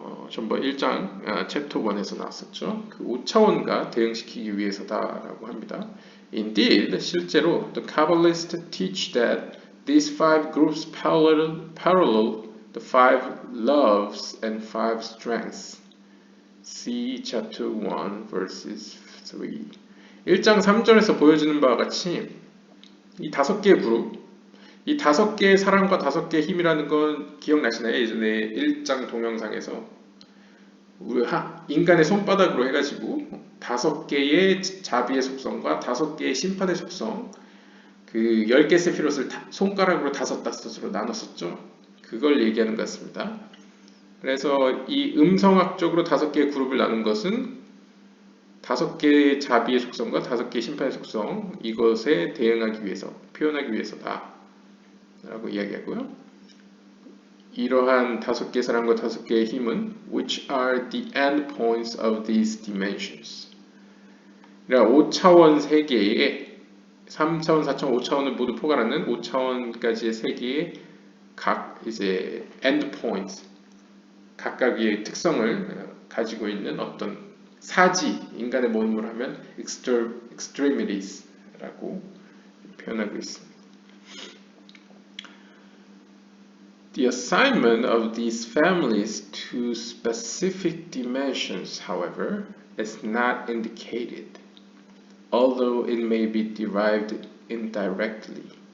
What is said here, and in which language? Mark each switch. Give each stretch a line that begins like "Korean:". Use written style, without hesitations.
Korean: 전번 1장 챕터 1에서 나왔었죠. 그 5차원과 대응시키기 위해서다라고 합니다.
English: Indeed,
Korean: 실제로
English: the Kabbalists teach that these five groups parallel the five loves and five strengths. See chapter 1 verses 3.
Korean: 1장 3절에서 보여주는 바와 같이 이 5개의 그룹, 이 5개의 사랑과 5개의 힘이라는 건 기억나시나요? 예전에 1장 동영상에서 우리 인간의 손바닥으로 해가지고 5개의 자비의 속성과 5개의 심판의 속성, 그 10개 세피롯을 손가락으로 5닷으로 나눴었죠. 그걸 얘기하는 것 같습니다. 그래서 이 음성학적으로 5개의 그룹을 나눈 것은 5개의 자비의 속성과 5개의 심판의 속성, 이것에 대응하기 위해서, 표현하기 위해서다 라고 이야기하고요. 이러한 5개의 사랑과 5개의 힘은
English: which are the endpoints of these dimensions.
Korean: 그러니까 5차원 3개의 3차원, 4차원, 5차원을 모두 포괄하는 5차원까지의 3개의 각 이제 endpoints 각각의 특성을 가지고 있는 어떤 사지, 인간의 모임을 하면 extremities라고 표현하고 있습니다.
English: The assignment of these families to specific dimensions, however, is not indicated, although it may be derived indirectly.